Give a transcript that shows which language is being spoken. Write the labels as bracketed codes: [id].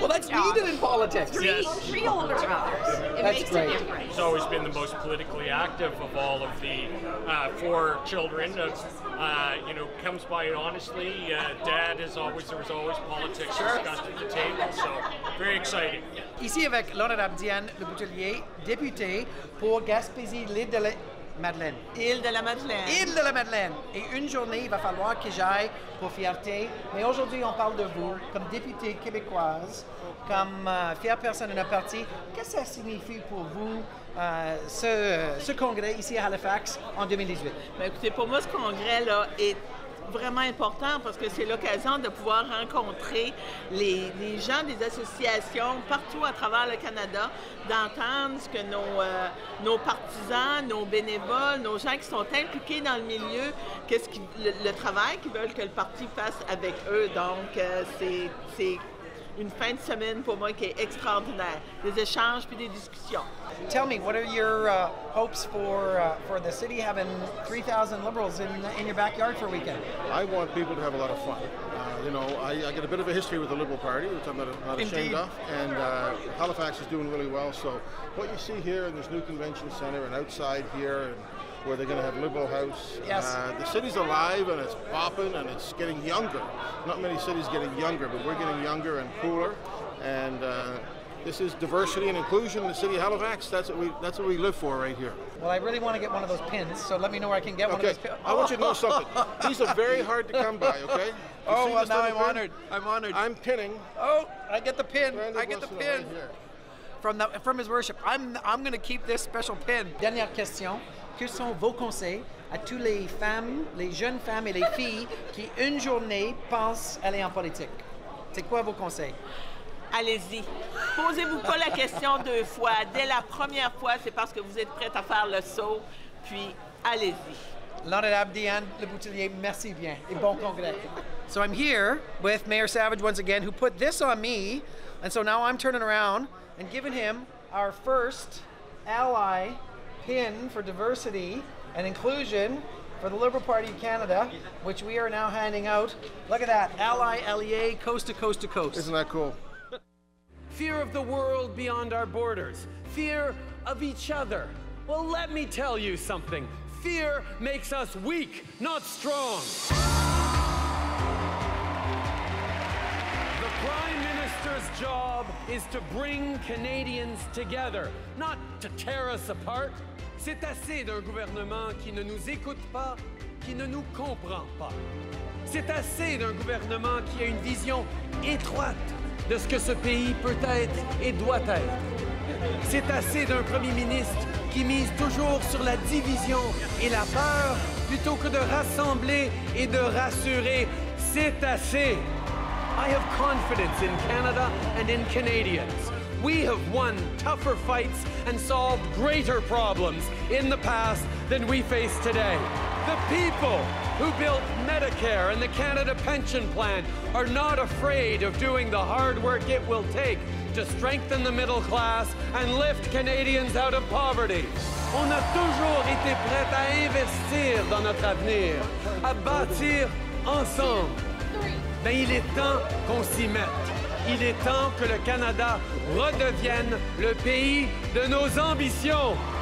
[en] Well, that's needed in politics. Three older brothers. It That's makes great. a difference. He's always been the most politically active of all of the 4 children. Comes by it honestly. Dad is always, there was always politics discussed at the table, so very exciting. [fr] Ici avec l'honorable Diane Le Boutelier, députée pour Gaspésie, l'île de la Madeleine. Île de la Madeleine. Île de la Madeleine. Et une journée, il va falloir que j'aille pour fierté. Mais aujourd'hui, on parle de vous, comme députée québécoise, comme fière personne de notre parti. Qu'est-ce que ça signifie pour vous, ce congrès ici à Halifax en 2018? Ben, écoutez, pour moi, ce congrès-là est vraiment important parce que c'est l'occasion de pouvoir rencontrer les gens des associations partout à travers le Canada, d'entendre ce que nos partisans, nos bénévoles, nos gens qui sont impliqués dans le milieu, le travail qu'ils veulent que le parti fasse avec eux. Donc, c'est une fin de semaine pour moi qui est extraordinaire. Des échanges puis des discussions. [en] Tell me, what are your hopes for the city having 3,000 Liberals in your backyard for a weekend? I want people to have a lot of fun. I get a bit of a history with the Liberal Party, which I'm not ashamed of, and Halifax is doing really well. So what you see here in this new convention centre and outside here, and where they're going to have Liberal House. Yes. The city's alive and it's popping and it's getting younger. Not many cities getting younger, but we're getting younger and cooler. And this is diversity and inclusion in the city of Halifax. That's what we live for right here. Well, I really want to get one of those pins, so let me know where I can get one of those pins. I want you to know something. These are very hard to come by, okay? Oh, well, now I'm honored. I'm honored. I'm pinning. Oh, I get the pin. Randy I get the Boissonnault pin. right here. From His Worship. I'm going to keep this special pin. [fr] Dernière question. Quels sont vos conseils à toutes les femmes, les jeunes femmes et les filles qui, une journée, pensent aller en politique? C'est quoi vos conseils? Allez-y. Posez-vous pas la question 2 fois. Dès la première fois, c'est parce que vous êtes prête à faire le saut. Puis, allez-y. L'honorable Diane Le Boutelier, merci bien et bon congrès. [en] So I'm here with Mayor Savage once again, who put this on me, and so now I'm turning around and giving him our first ally pin for diversity and inclusion for the Liberal Party of Canada, which we are now handing out. Look at that, ally, LEA, coast to coast to coast. Isn't that cool? Fear of the world beyond our borders. Fear of each other. Well, let me tell you something. Fear makes us weak, not strong. The Prime Minister's job is to bring Canadians together, not to tear us apart. [fr] C'est assez d'un gouvernement qui ne nous écoute pas, qui ne nous comprend pas. C'est assez d'un gouvernement qui a une vision étroite de ce que ce pays peut être et doit être. C'est assez d'un premier ministre qui mise toujours sur la division et la peur plutôt que de rassembler et de rassurer. C'est assez. [en] I have confidence in Canada and in Canadians. We have won tougher fights and solved greater problems in the past than we face today. The people who built Medicare and the Canada Pension Plan are not afraid of doing the hard work it will take to strengthen the middle class and lift Canadians out of poverty. [fr] On a toujours été prêt à investir dans notre avenir, à bâtir ensemble. Ben, il est temps qu'on s'y mette. Il est temps que le Canada redevienne le pays de nos ambitions.